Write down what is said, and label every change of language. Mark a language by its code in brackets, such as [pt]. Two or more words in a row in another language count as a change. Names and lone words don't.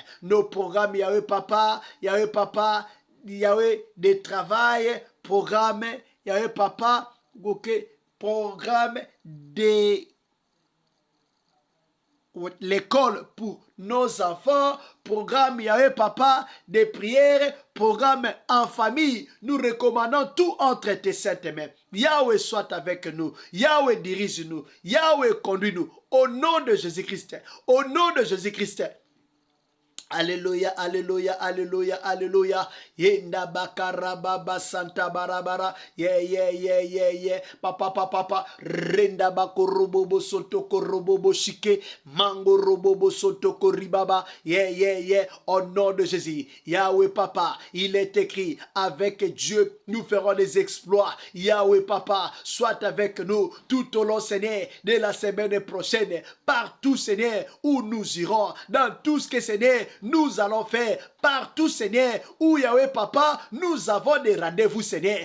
[fr] Nos programmes, Yahweh Papa, Yahweh de travail, programme, Yahweh Papa, programme de l'école pour nos enfants, programme Yahweh Papa, des prières, programme en famille. Nous recommandons tout entre tes saintes mains. Yahweh soit avec nous. Yahweh dirige-nous. Yahweh conduis-nous. Au nom de Jésus-Christ. Alléluia. Yenda bakara baba santa barabara. Yeah. Papa. Renda bakorobobo soto korobobo shike. Mango robobo soto koribaba. Yeah. Au nom de Jésus. Yahweh Papa, il est écrit, avec Dieu, nous ferons des exploits. Yahweh Papa, sois avec nous tout au long, Seigneur, de la semaine prochaine. Partout, Seigneur, où nous irons. Dans tout ce que, Seigneur, nous allons faire partout, Seigneur, où Yahweh Papa, nous avons des rendez-vous, Seigneur.